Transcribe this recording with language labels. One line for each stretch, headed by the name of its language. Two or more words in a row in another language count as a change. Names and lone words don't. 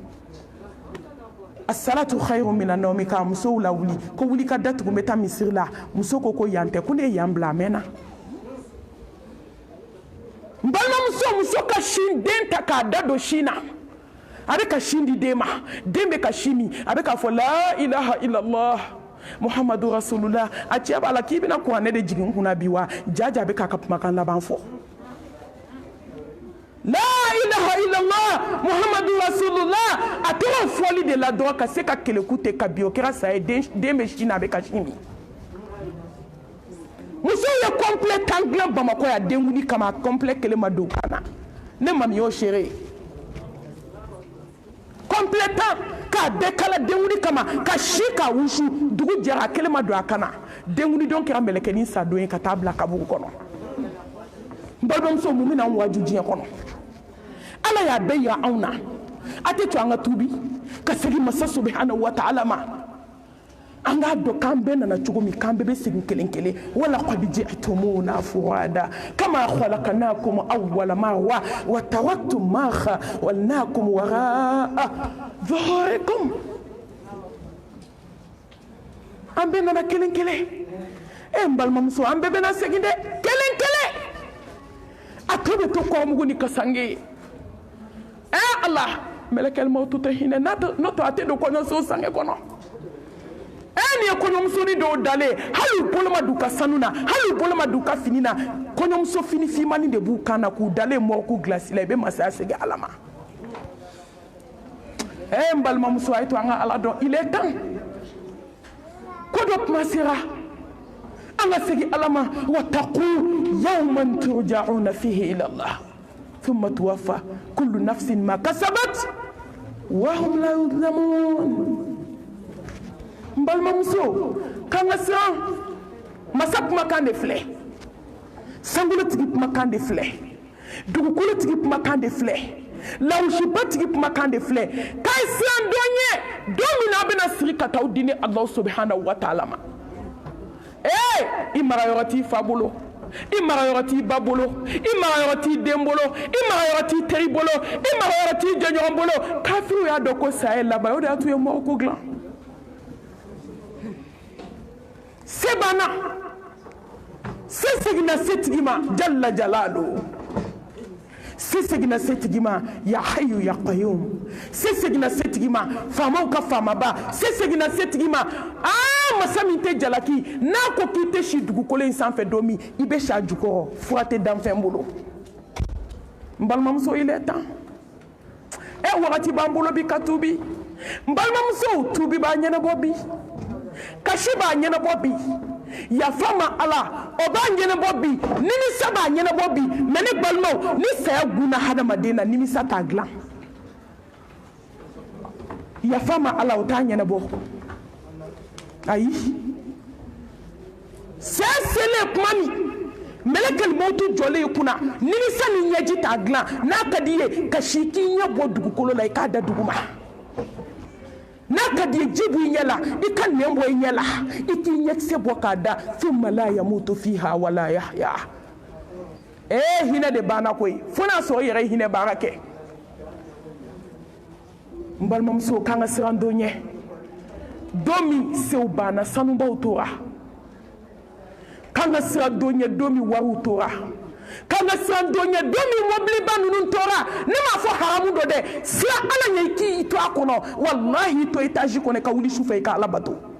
Arabic: الصلاة خير من النوم
Bambara: ka musow lawuli ko wuli ka datugu n bɛ taa misiri la muso ko yan tɛ ko ne ye yan bila a mɛnna n balimamuso muso ka sin den ta k'a da don sin na a bɛ ka sin di den ma den bɛ ka sin min a bɛ k'a fɔ
Arabic: لا إله إلا الله محمد رسول الله
Bambara: a cɛ b'a la k'i bɛna kuranɛ de jigin n kunna bi wa jaja a bɛ k'a ka kumakan laban fɔ
Arabic: لا إله إلا الله محمد رسول الله
Bambara: a tora fɔli de la dɔrɔn ka se ka keleku tɛ ka bi o kɛra saya ye den bɛ sin na a bɛ ka sin min musow ye complet tan dilan bamakɔ yan denkundi kama complet kelen ma don kan na ne mami y'o seere complet tan k'a bɛɛ kala denkundi kama ka si k'a wusu dugu jɛra a kelen ma don a kan na denkundi don kɛra mɛlɛkɛnin sa don ye ka taa bila kaburu kɔnɔ n balimamuso mun bɛna an waju diɲɛ kɔnɔ ala y'a bɛɛ yira anw na a tɛ to an ka tuubi ka segin masa
Arabic: سبحانه وتعالى
Bambara: ma an k'a dɔn k'an bɛɛ nana cogo min k'an bɛɛ bɛ segin kelen kelen
Arabic: ولقد جئتمونا فرادى كما خلقناكم أول مرة وتركتم ما خولناكم وراء ظهوركم
Bambara: an bɛɛ nana kelen kelen n balimamuso an bɛɛ bɛna segin dɛ kelen kelen a to bɛ to kɔrɔmugu ni kasange ala
Arabic: ملك الموت
Bambara: tɛ hinɛ n'o tɛ a tɛ don kɔɲɔso sange kɔnɔ nin ye kɔɲɔmusoni dɔw dalen hali u bolo ma don u ka sanu na hali u bolo ma don u ka fini na kɔɲɔmuso fini finmani de b'u kan na k'u dalen mɔriku gilasi la i bɛ masaya segin ala ma n balimamuso a ye to an ka ala dɔn
French: il est temps
Bambara: ko dɔ kuma sera an ka segin ala ma
Arabic: واتقوا يوما ترجعون فيه إلى الله ثم توفى كل نفس ما كسبت وهم لا يظلمون
Bambara: n balimamuso k'an ka siran masa kumakan de filɛ sankolotigi kumakan de filɛ dugukolotigi kumakan de filɛ lawusibatigi kumakan de filɛ k'a ye siran dɔ ɲɛ don min na a bɛna sigi ka taa di ni Allah
Arabic: سبحانه وتعالى
Bambara: ma i marayɔrɔ t'i fa bolo i marayɔrɔ t'i ba bolo i marayɔrɔ t'i den bolo i marayɔrɔ t'i teri bolo i marayɔrɔ t'i jɛɲɔgɔn bolo kafiriw y'a dɔn ko saya ye laban o de y'a to u ye mɔgɔko dilan se banna se seginna setigi ma
Arabic: جل جلاله
Bambara: se seginna setigi ma
Arabic: يا حي يا قيوم
Bambara: se seginna setigi ma faamaw ka faamaba se seginna setigi ma masa min tɛ jalaki n'a ko k'i tɛ si dugukolo in sanfɛ don min i bɛ si a jukɔrɔ fura tɛ danfɛn bolo n balimamuso
French: il est temps
Bambara: wagati b'an bolo bi ka tuubi n balimamusow tuubi b'a ɲɛnabɔ bi kasi b'a ɲɛnabɔ bi yafa ma ala o b'a ɲɛnabɔ bi nimisa b'a ɲɛnabɔ bi mɛ ne balimaw ni saya gunna hadamaden na nimisa t'a dilan yafa ma ala o t'a ɲɛnabɔ ayi saya selen kuma min
Arabic: ملك الموت
Bambara: jɔlen i kunna nimisa ni ɲɛji t'a dilan n'a ka di ye ka si k'i ɲɛ bɔ dugukolo la i k'a da dugu ma n'a ka di ye ji b'i ɲɛ la i ka nɛn bɔ i ɲɛ la i k'i ɲɛkisɛ bɔ k'a da
Arabic: ثم لا يموت فيها ولا يحيى
Bambara: hinɛ de banna koyi fo n'a sɔrɔ i yɛrɛ hinɛ baara kɛ n balimamuso k'an ka siran don ɲɛ don min sew banna sanubaw tora k'an ka siran don ɲɛ don min wariw tora k'an ka siran don ɲɛ don min mobiliba ninnu tora ne m'a fɔ haramu dɔ dɛ siran ala ɲɛ i k'i to a kɔnɔ walahi i to etazi kɔnɔ ka wuli sufɛ i ka ala bato